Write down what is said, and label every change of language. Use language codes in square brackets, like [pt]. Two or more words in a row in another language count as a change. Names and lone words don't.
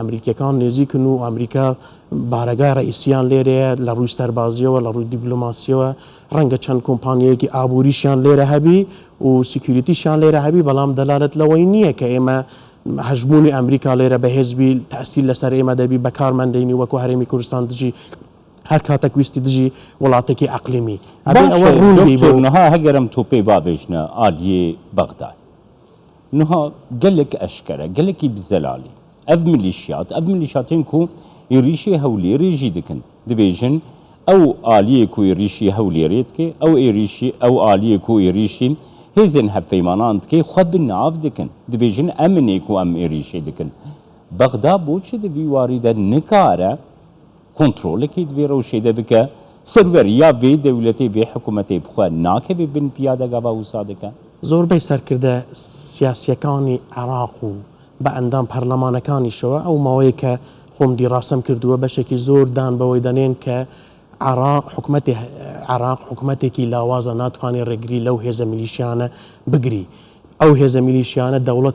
[ckb] ئەمریکیەکان نێزیکن و ئەمریکا بارەگای ڕئیسیان لێرەیە لە ڕووی سەربازیەوە لە ڕووی دیبلۆماسیەوە ڕەنگە چەند کۆمپانیەیەکی ئابووریشیان لێرە هەبی و سیکیوریتیشیان لێرە هەبی بەڵام دەلالت لەوەی نییە کە ئێمە هەژبوونی ئەمریکا لێرە بەهێزبی تەسیل لەسەر ئێمە دەبی بەکارمەندەینی وەکو هەرێمی کوردستان دژی هەر کاتێک ویستی دژی وڵاتێکی ئەقلیمی [ku] نها هەگەرم تۆ پێی بابێژنە ئالیێ بەغداد نها gelek eşkere gelekî bi zelalî ev milîşyatên ku êrişê Hewlêrê jî dikin dibêjin ew aliyê ku êrişî Hewlêrê dike ew aliyê ku êrişî hêzên hevpeymanan dike xwe bi nav dikin dibêjin eminê ku em êrişê dikin Bexda boçi di vî warî de nikare kontrolekê divê rewşê de bike serweriya vê dewletê vê hikûmetê bixwe nakeve bin piyadegava wisa dike [ckb] زۆربەی سەرکردە سیاسیەکانی عێراق و بە ئەندام پەرلەمانەکانیشەوە ئەو ماوەیە کە خۆم دیڕاسەم کردووە بەشێکی زۆر دان بەوەی دەنێن کە عێراق حکوومەتێکی لاوازە ناتوانێت ڕێگری لەو هێزە میلیشیانە بگری ئەو هێزە میلیشیانە دەوڵەتی